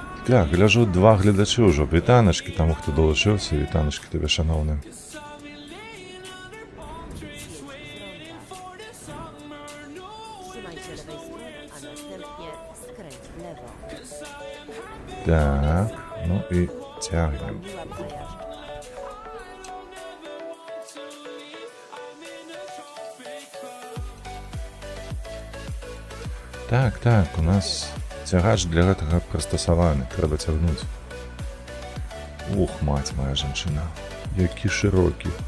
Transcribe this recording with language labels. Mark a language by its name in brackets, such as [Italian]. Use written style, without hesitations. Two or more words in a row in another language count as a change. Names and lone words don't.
[Belarusian] Так, гляжу, 2 глядачі ўжо. Вітаначкі таму, хто далучыўся. Вітаначкі табе, шаноўны. [Polish] Trzymaj się lewej strony, a następnie skręć w lewo. [Belarusian] Так, ну і цягнем. [Polish] Miła przejażdżka. [Belarusian] Так, так, у нас цягач для гэтага прыстасаваны, трэба цягнуць. Ух, маць моя жанчына, які шырокі.